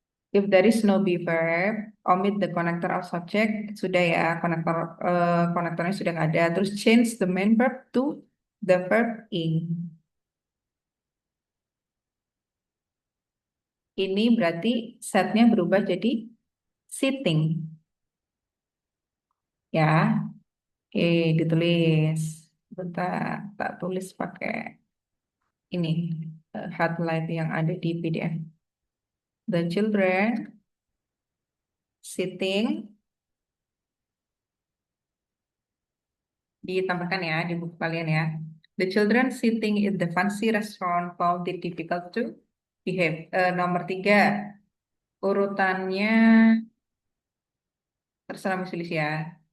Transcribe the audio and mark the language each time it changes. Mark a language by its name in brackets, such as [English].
[English] If there is no be verb, omit the connector of subject. [Indonesian] Sudah ya, konektornya sudah nggak ada. Terus [English] change the main verb to the verb ing. [Indonesian] Ini berarti setnya berubah jadi sitting. Ya, oke, ditulis. Bentar, tak tulis pakai ini highlight yang ada di PDF. [English] The children sitting, [Indonesian] ditambahkan ya di buku kalian ya. [English] The children sitting in the fancy restaurant found it difficult to behave. [Indonesian] Nomor 3, urutannya terserah Miss Sulis ya.